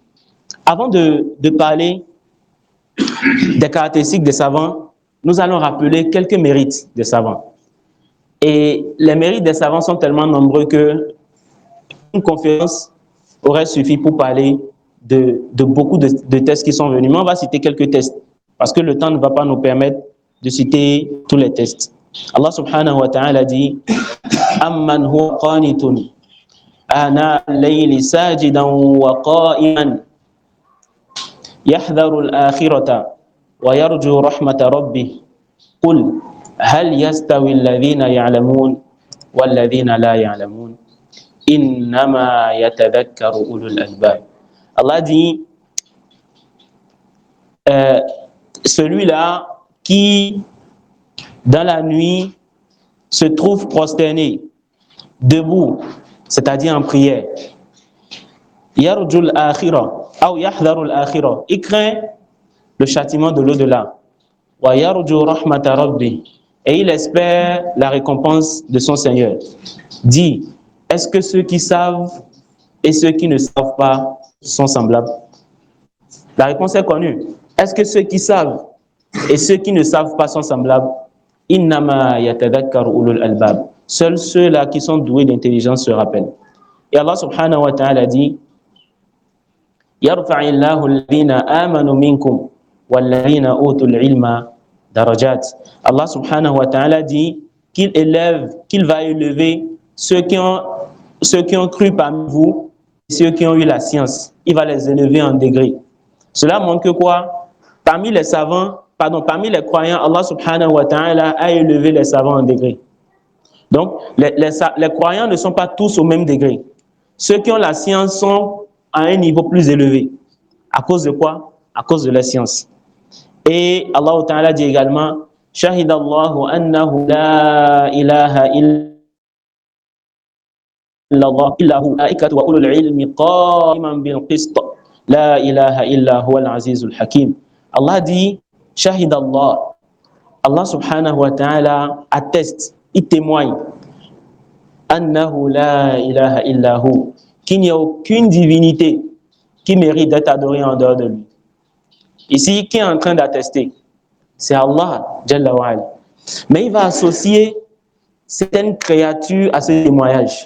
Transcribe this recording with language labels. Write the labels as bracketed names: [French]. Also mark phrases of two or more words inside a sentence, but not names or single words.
[French] Avant de parler des caractéristiques des savants, nous allons rappeler quelques mérites des savants. Et les mérites des savants sont tellement nombreux que une conférence aurait suffi pour parler de beaucoup de tests qui sont venus. Mais on va citer quelques tests parce que le temps ne va pas nous permettre de citer tous les tests. [Arabic] الله سبحانه وتعالى dit أم من هو قانت آناء الليل ساجدا وقائما يحذر الآخرة ويرجو رحمة ربه قل هل يستوي الذين يعلمون والذين لا يعلمون إنما يتذكر أولو الألباب. [French] Allah dit celui-là qui, dans la nuit, se trouve prosterné, debout, c'est-à-dire en prière. [Arabic] يرجو الآخرة, [French] ou [Arabic] يحذر الآخرة, [French] il craint le châtiment de l'au-delà. [Arabic] ويرجو رحمة ربه, [French] et il espère la récompense de son Seigneur. Dis, est-ce que ceux qui savent et ceux qui ne savent pas sont semblables? La réponse est connue. Est-ce que ceux qui savent et ceux qui ne savent pas sont semblables? [Arabic] إنما يتذكر أولو الألباب. [French] Seuls ceux-là qui sont doués d'intelligence se rappellent. [Arabic] Et الله سبحانه وتعالى dit, يرفع الله الذين آمنوا منكم والذين أوتوا العلم درجات. الله سبحانه وتعالى [French] dit qu'il va élever ceux qui ont cru parmi vous et ceux qui ont eu la science. Il va les élever en degrés. Cela montre que quoi? Parmi les croyants, [Arabic] الله سبحانه وتعالى [French] a élevé les savants en degrés. Donc, les croyants ne sont pas tous au même degré. Ceux qui ont la science sont à un niveau plus élevé. À cause de quoi? À cause de la science. Et [Arabic] الله تعالى [French] dit également, [Arabic] شهد الله أنه لا إله إلا الله إلا هو ملائكة وأولو العلم قائما بالقسط. لا إله إلا هو العزيز الحكيم. [French] Allah dit, Shahidallah. [Arabic] الله سبحانه وتعالى [French] atteste, il témoigne, [Arabic] أنه لا إله إلا هو, [French] qu'il n'y a aucune divinité qui mérite d'être adorée en dehors de lui. Ici, qui est en train d'attester? C'est Allah, [Arabic] جل وعلا. [French] Mais il va associer certaines créatures à ce témoignage.